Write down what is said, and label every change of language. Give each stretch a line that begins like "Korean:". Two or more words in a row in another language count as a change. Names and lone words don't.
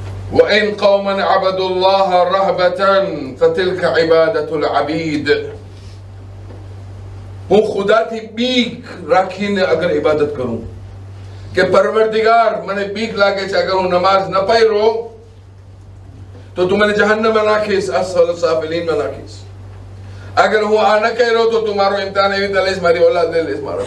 Arabic: وإن قوما عبدوا الله رهبة فتلك عبادة العبيد.
Gujarati: હું ખુદાથી બીક રાખીને અગર ઇબાદત કરું કે પરવરદિગાર મને બીક લાગે છે અગર હું નમાઝ ન પઢ્યો તો તું મને જહન્નમમાં નાખીશ,
Arabic: أسفل سافلين
Gujarati: નાખીશ. અગર હું આ ન કર્યો તો તું મારો ઇમ્તિહાન એવી રીતે લઈશ, મારી ઓલાદ લઈશ મારો.